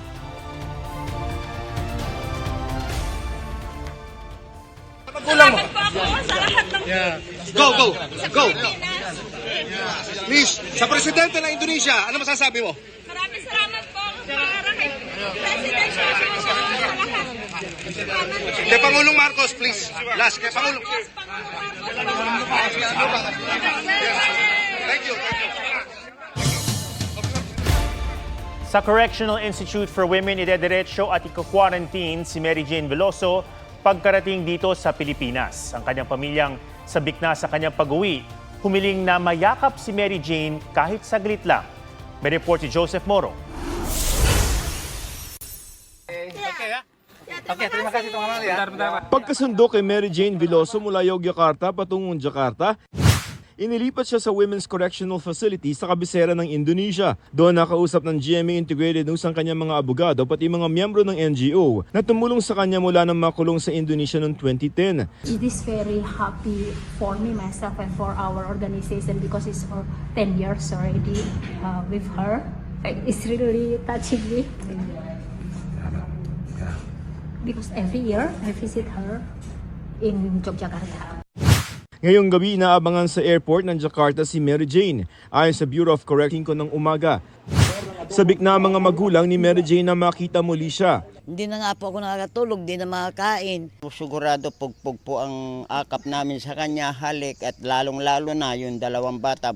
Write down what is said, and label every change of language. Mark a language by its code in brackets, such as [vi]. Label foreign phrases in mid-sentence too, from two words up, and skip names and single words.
[tl] Salamat po ako sa lahat ng [en] Go! [tl] Please, sa Presidente ng Indonesia, ano masasabi mo? Maraming salamat po para kay President Joshua sa lahat. Kay Pangulong Marcos, please. Last, kay Pangulong. [en] Thank you. [tl] Sa Correctional Institute for Women, idediretso at iko-quarantine si Mary Jane Veloso pagkarating dito sa Pilipinas. Ang kanyang pamilyang sabik na sa kanyang pag-uwi, humiling na mayakap si Mary Jane kahit saglit lang. May report si Joseph Moro. [id] Terima kasih teman-teman ya. [tl] Pagkasundo kay Mary Jane Veloso mula Yogyakarta patungong Jakarta, inilipat siya sa Women's Correctional Facility sa kabisera ng Indonesia. Doon nakausap ng GMA Integrated News ang kanyang mga abogado pati mga miyembro ng NGO na tumulong sa kanya mula nang makulong sa Indonesia noong 2010. [en] It is very happy for me, myself, and for our organization because it's for 10 years already with her. It's really touching me. Because every year I visit her in Yogyakarta. [tl] Ngayong gabi inaabangan sa airport ng Jakarta si Mary Jane ayon sa Bureau of Corrections ng umaga. Sabik na mga magulang ni Mary Jane na makita muli siya. Hindi na nga po ako nakakatulog, hindi na makakain. Sigurado pugpug po ang akap namin sa kanya, halik at lalong-lalo na yung dalawang bata.